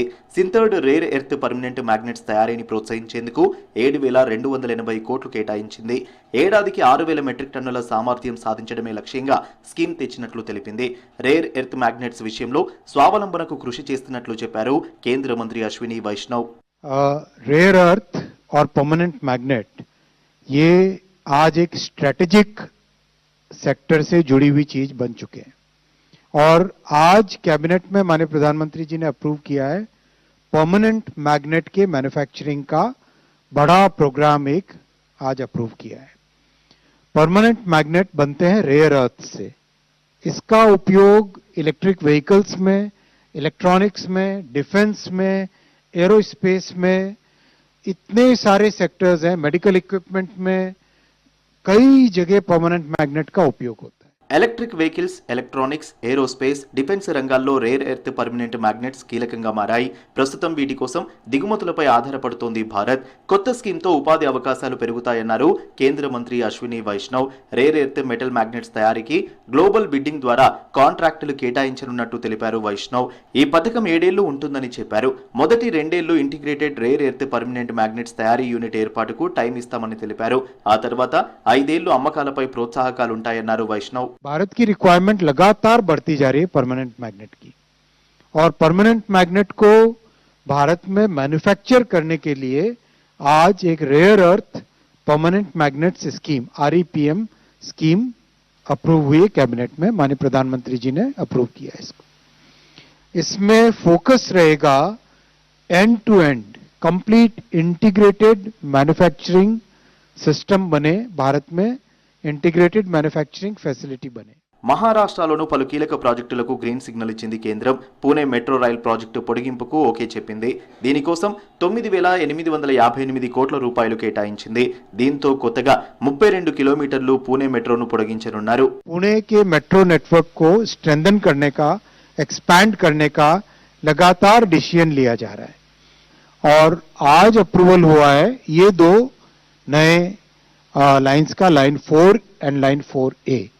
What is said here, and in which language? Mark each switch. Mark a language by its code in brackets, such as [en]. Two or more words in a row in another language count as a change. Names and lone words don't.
[en] sintered rare earth permanent magnets [te] తయారీని ప్రోత్సహించేందుకు 7,280 కోట్లు కేటాయించింది. ఏడాదికి 6,000 మెట్రిక్ టన్నుల సామర్థ్యం సాధించడమే లక్ష్యంగా స్కీమ్ తెచ్చినట్లు తెలిపింది. [en] rare earth magnets [te] విషయంలో స్వావలంబనకు కృషి చేస్తున్నట్లు చెప్పారు కేంద్ర మంత్రి అశ్విని వైష్ణవ్. [en] rare earth [hi] और [en] permanent magnet [hi] ये आज एक [en] strategic sector [hi] से जुड़ी हुई चीज बन चुके हैं और आज कैबिनेट में माननीय प्रधानमंत्री जी ने अप्रूव किया है [en] permanent magnet [hi] के मैन्युफैक्चरिंग का बड़ा प्रोग्राम एक आज अप्रूव किया है। [en] permanent magnet [hi] बनते हैं [en] rare earth [hi] से। इसका उपयोग [en] electric vehicles [hi] में, इलेक्ट्रॉनिक्स में, डिफेंस में, एरोस्पेस में, इतने सारे सेक्टर्स हैं, [en] medical equipment [hi] में कई जगह [en] permanent magnet [hi] का उपयोग होता है। [en] electric vehicles, electronics, aerospace, defence [te] రంగాల్లో [en] rare earth permanent magnets [te] కీలకంగా మారాయి. ప్రస్తుతం వీటి కోసం దిగుమతులపై ఆధారపడుతోంది భారత్. కొత్త స్కీమ్తో ఉపాధి అవకాశాలు పెరుగుతాయన్నారు కేంద్ర మంత్రి అశ్విని వైష్ణవ్. [en] rare earth metal magnets [te] తయారీకి [en] global bidding [te] ద్వారా కాంట్రాక్టులు కేటాయించనున్నట్టు తెలిపారు వైష్ణవ్. ఈ పథకం 7 ఏళ్లు ఉంటుందని చెప్పారు. మొదటి 2 ఏళ్లు [en] integrated rare earth permanent magnets [te] తయారీ యూనిట్ ఏర్పాటుకు టైం ఇస్తామని తెలిపారు. ఆ తర్వాత 5 ఏళ్లు అమ్మకాలపై ప్రోత్సాహకాలుంటాయన్నారు వైష్ణవ్. [hi] भारत की रिक्वायरमेंट लगातार बढ़ती जा रही है [en] permanent magnet [hi] की और [en] permanent magnet [hi] को भारत में मैन्युफैक्चर करने के लिए आज एक [en] rare earth permanent magnets scheme REPM scheme [hi] अप्रूव हुई है कैबिनेट में। माननीय प्रधानमंत्री जी ने अप्रूव किया है इसको। इसमें फोकस रहेगा [en] end to end complete integrated manufacturing system [hi] बने, भारत में [en] integrated manufacturing facility [hi] బనే. [te] మహారాష్ట్రలోనూ పలు కీలక ప్రాజెక్టులకు [en] green signal [te] ఇచ్చింది కేంద్రం. పూణే మెట్రో రైల్ ప్రాజెక్టు పొడిగింపుకు ఓకే చెప్పింది. దీనికోసం 9,858 కోట్ల రూపాయలు కేటాయించింది. దీంతో కొత్తగా 32 కిలోమీటర్లు పూణే మెట్రోను పొడిగించనున్నారు. [hi] पुणे के [en] metro network [hi] को स्ट्रेंथन करने का, एक्सपैंड करने का लगातार डिसीजन लिया जा रहा है और आज अप्रूवल हुआ है ये 2 नए लाइन्स का, [en] line 4 and line 4A.